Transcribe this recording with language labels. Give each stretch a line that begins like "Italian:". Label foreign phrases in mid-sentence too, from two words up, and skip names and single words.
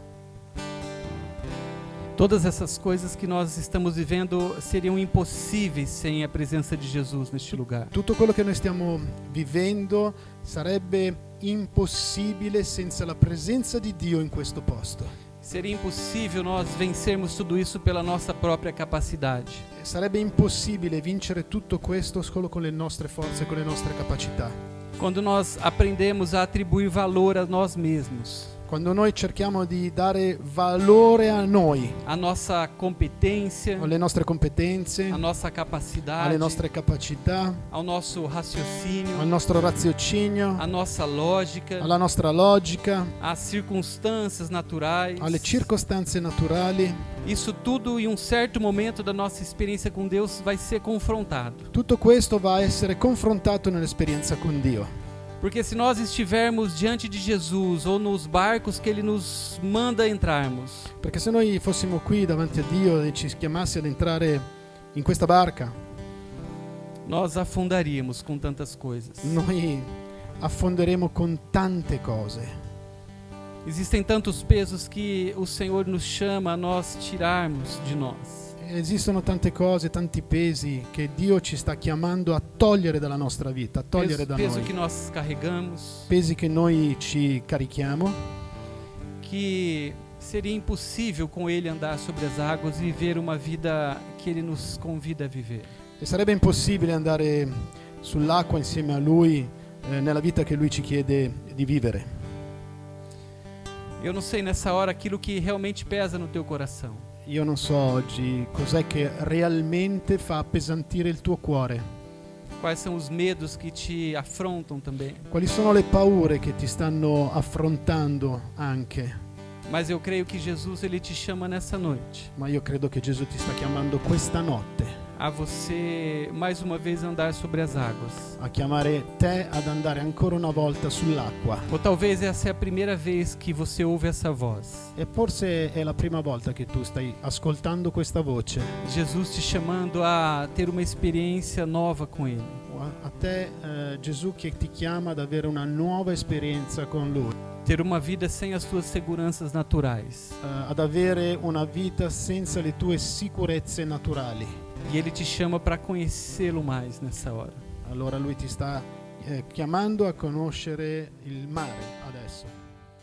Portuguese: Todas essas coisas que nós estamos vivendo seriam impossíveis sem a presença de Jesus neste lugar.
Italian: Tutto quello che noi stiamo vivendo sarebbe impossibile senza la presenza di Dio in questo posto.
Portuguese: Seria impossível nós vencermos tudo isso pela nossa própria capacidade.
Italian: Sarebbe impossibile vincere tutto questo solo con le nostre forze, con le nostre capacità.
Portuguese: Quando nós aprendemos a atribuir valor a nós mesmos,
Italian: Quando noi cerchiamo di dare valore a noi,
Portuguese: a nossa competência,
Italian: alle nostre competenze,
Portuguese: a nossa capacidade,
Italian: alle nostre capacità,
Portuguese: ao nosso raciocínio,
Italian: al nostro raziocinio,
Portuguese: a nossa lógica,
Italian: alla nostra logica,
Portuguese: às circunstâncias naturais,
Italian: alle circostanze naturali,
Portuguese: isso tudo em um certo momento da nossa experiência com Deus vai ser confrontado.
Italian: tutto questo va a essere confrontato nell'esperienza con Dio.
Portuguese: Porque se nós estivermos diante de Jesus ou nos barcos que Ele nos manda entrarmos,
Italian: Perché se noi fossimo qui davanti a Dio e ci chiamasse ad entrare in questa barca,
Portuguese: nós afundaríamos com tantas coisas.
Italian: noi affonderemo con tante cose.
Portuguese: Existem tantos pesos que o Senhor nos chama a nós tirarmos de nós.
Italian: Esistono tante cose, tanti pesi che Dio ci sta chiamando a togliere dalla nostra vita, a togliere da
Portuguese: Peso
Italian: noi.
Portuguese: que nós carregamos,
Italian: Pesi che noi ci carichiamo,
Portuguese: que seria impossível com Ele andar sobre as águas e viver uma vida que Ele nos convida a viver.
Italian: e sarebbe impossibile andare sull'acqua insieme a Lui nella vita che Lui ci chiede di vivere.
Portuguese: Eu não sei nessa hora aquilo que realmente pesa no teu coração.
Italian: Io non so oggi cos'è che realmente fa appesantire il tuo cuore.
Portuguese: Quais são os medos que te afrontam também.
Italian: Quali sono le paure che ti stanno affrontando anche?
Portuguese: Mas eu creio que Jesus ele te chama nessa noite
Italian: Ma io credo che Gesù ti sta chiamando questa notte
Portuguese: a você mais uma vez andar sobre as águas.
Italian: a chiamare te ad andare ancora una volta sull'acqua.
Portuguese: Ou talvez essa é a primeira vez que você ouve essa voz.
Italian: E forse è la prima volta che tu stai ascoltando questa voce.
Portuguese: Jesus te chamando a ter uma experiência nova com Ele.
Italian: A te Gesù che ti chiama ad avere una nuova esperienza con Lui.
Portuguese: Ter uma vida sem as tuas seguranças naturais.
Italian: Ad avere una vita senza le tue sicurezze naturali.
Portuguese: E Ele te chama para conhecê-lo mais nessa hora.
Italian: Allora Lui ti sta chiamando a conoscere il mare adesso.